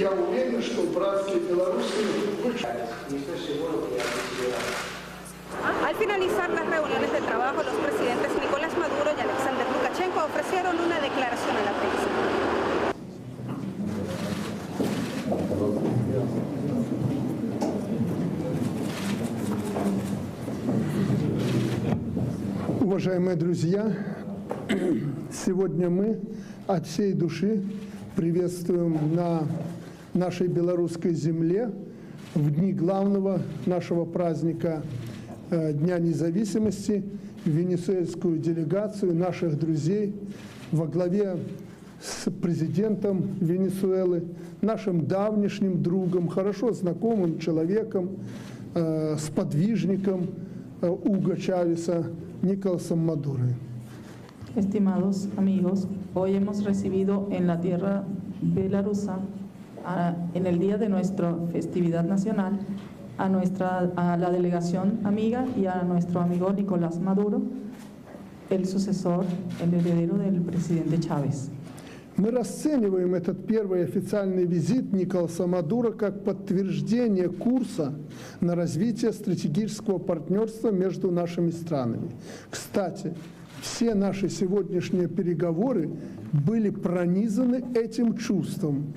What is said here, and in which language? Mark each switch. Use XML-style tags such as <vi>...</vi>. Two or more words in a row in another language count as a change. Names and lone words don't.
<es>Al finalizar las reuniones de trabajo, los presidentes Nicolás Maduro y Alexander Lukashenko ofrecieron una declaración a la prensa.</es> <ru>Уважаемые друзья, сегодня мы от всей души приветствуем на нашей белорусской земле в дни главного нашего праздника Дня независимости венесуэльскую делегацию наших друзей во главе с президентом Венесуэлы, нашим давнишним другом, хорошо знакомым человеком, сподвижником Hugo Chávez, Nicolás Maduro.</ru> <es>Estimados amigos, hoy hemos recibido en la tierra belarusa, en el día de nuestra festividad nacional, a la delegación amiga y a nuestro amigo Nicolás Maduro, el sucesor, el heredero del presidente Chávez.</es> <ru>Мы расцениваем этот первый официальный визит Николаса Мадуро как подтверждение курса на развитие стратегического партнерства между нашими странами. Кстати, все наши сегодняшние переговоры были пронизаны этим чувством.</ru>